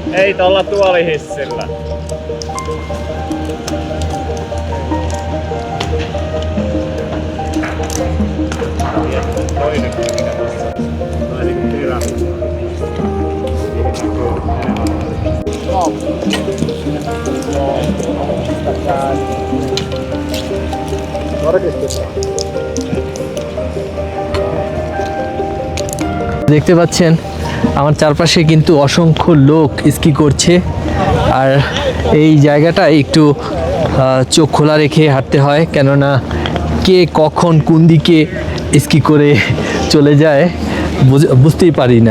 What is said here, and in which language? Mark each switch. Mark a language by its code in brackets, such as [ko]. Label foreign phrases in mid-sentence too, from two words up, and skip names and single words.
[fi] Meitä olla tuolihissillä. Toinen mikä tässä. Vähän niinku pyramidi. [bn] দেখতে পাচ্ছেন আমার চারপাশে কিন্তু অসংখ্য লোক স্কি করছে, আর এই জায়গাটা একটু চোখ খোলা রেখে হাঁটতে হয়, কেননা কে কখন কোন দিকে স্কি করে চলে যায় বুঝতেই পারি না।